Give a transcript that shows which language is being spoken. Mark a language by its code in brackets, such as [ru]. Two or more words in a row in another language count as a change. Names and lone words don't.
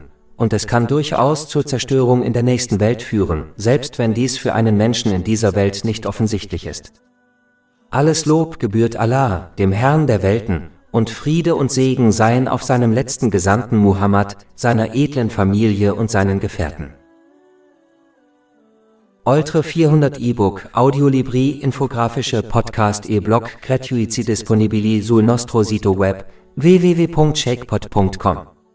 [de] Und es kann durchaus zur Zerstörung in der nächsten Welt führen, selbst wenn dies für einen Menschen in dieser Welt nicht offensichtlich ist. Alles Lob gebührt Allah, dem Herrn der Welten, und Friede und Segen seien auf seinem letzten Gesandten Muhammad, seiner edlen Familie und seinen Gefährten. [it] Oltre 400 e-book, audiolibri, infografische podcast e-blog gratuiti disponibili sul nostro sito web www.shakepot.com